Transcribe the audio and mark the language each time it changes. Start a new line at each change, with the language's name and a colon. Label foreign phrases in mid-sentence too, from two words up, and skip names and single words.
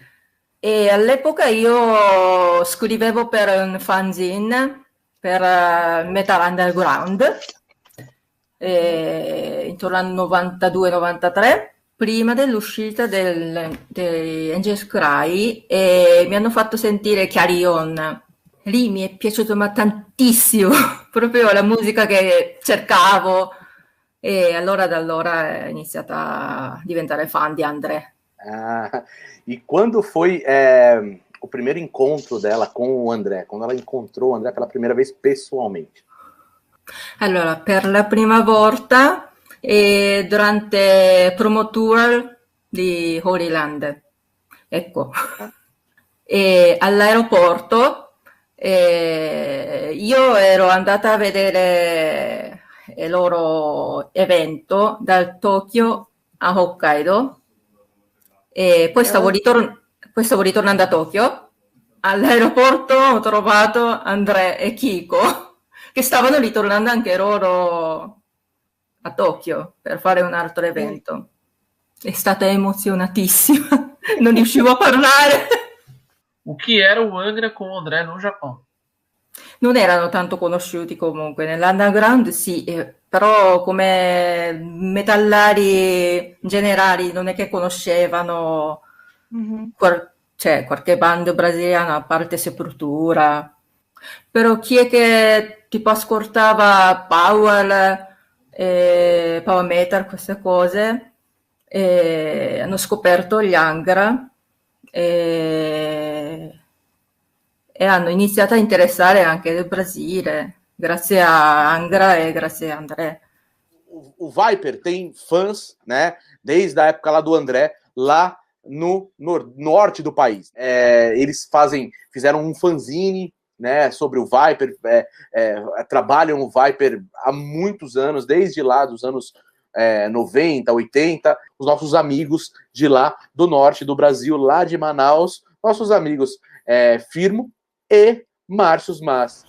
Italian: E all'epoca io scrivevo per un fanzine, per Metal Underground, intorno al 92-93, prima dell'uscita di Angels Cry, e mi hanno fatto sentire Clarion. Lì mi è piaciuto tantissimo, proprio la musica che cercavo, e allora da allora ho iniziato a diventare fan di André.
Portuguese: E quando foi o primeiro encontro dela com o André? Quando ela incontrou o André pela primeira vez pessoalmente?
Italian: Allora, per la prima volta durante promo tour di Holy Land, ecco, e all'aeroporto io ero andata a vedere il loro evento dal Tokyo a Hokkaido e poi stavo ritornando a Tokyo. All'aeroporto ho trovato André e Kiko che stavano ritornando anche loro a Tokyo per fare un altro evento. È stata emozionatissima, non riuscivo a parlare.
Portuguese: O que era o Angra com o André no Japão?
Italian: Non erano tanto conosciuti comunque, nell'underground sì, però come metallari generali non è che conoscevano qualche band brasiliano, a parte Sepoltura. Però chi è che tipo ascoltava power metal, queste cose, hanno scoperto gli Angra e hanno iniziato a interessare anche il Brasile, grazie a Angra e grazie a André.
Portuguese: O Viper tem fãs, né, desde a época lá do André, lá no norte do país. Eles fizeram um fanzine, né, sobre o Viper, trabalham o Viper há muitos anos, desde lá dos anos 90, 80, os nossos amigos de lá do norte do Brasil, lá de Manaus, nossos amigos Firmo e Márcio Mas.